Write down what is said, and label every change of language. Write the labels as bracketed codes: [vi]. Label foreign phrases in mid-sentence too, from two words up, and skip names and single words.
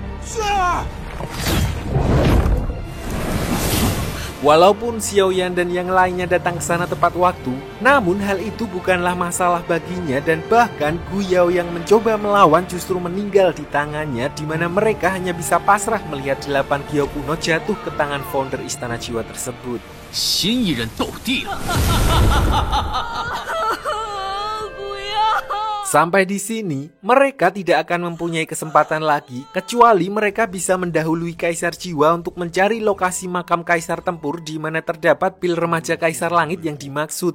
[id] Walaupun Xiaoyan dan yang lainnya datang ke sana tepat waktu, namun hal itu bukanlah masalah baginya dan bahkan Gu Yao yang mencoba melawan justru meninggal di tangannya di mana mereka hanya bisa pasrah melihat 8 Gyo kuno jatuh ke tangan founder Istana Jiwa tersebut. [zh] 新一人斗帝了。 [id] Sampai di sini, mereka tidak akan mempunyai kesempatan lagi kecuali mereka bisa mendahului Kaisar Jiwa untuk mencari lokasi makam Kaisar Tempur di mana terdapat pil remaja Kaisar Langit yang dimaksud.